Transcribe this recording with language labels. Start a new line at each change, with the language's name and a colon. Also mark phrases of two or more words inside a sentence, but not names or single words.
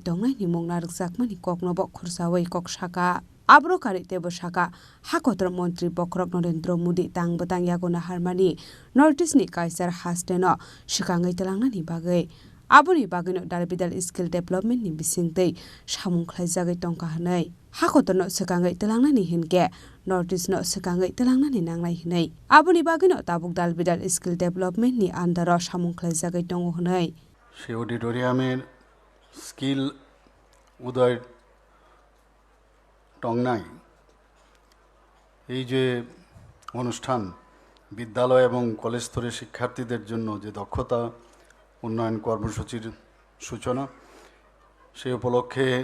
Kok Borok: tongnai ni mungna rukjakmani koknobo khursawai kok saka abro karite bosaka hakotor Montri Bokrok Narendra Modi tangbotang yagona harmani notice ni kaisar hasteno shikangai telangnani bagai aboni bagino darbidal
English: skill development
Kok Borok: ni bisingtei samung khlaijagai tongka hanai hakotorno shikangai telangnani hinke notice no shikangai telangnani nangnai hinai aboni bagino tabuk darbidal
English: skill development
Kok Borok: ni andaro samung khlaijagai tongo hanai
Bangla: সেই অডিটোরিয়ামের স্কিল উদয় টংনাই এই যে অনুষ্ঠান বিদ্যালয় এবং কলেজ স্তরের শিক্ষার্থীদের জন্য যে দক্ষতা উন্নয়ন কর্মসূচির সূচনা সেই উপলক্ষে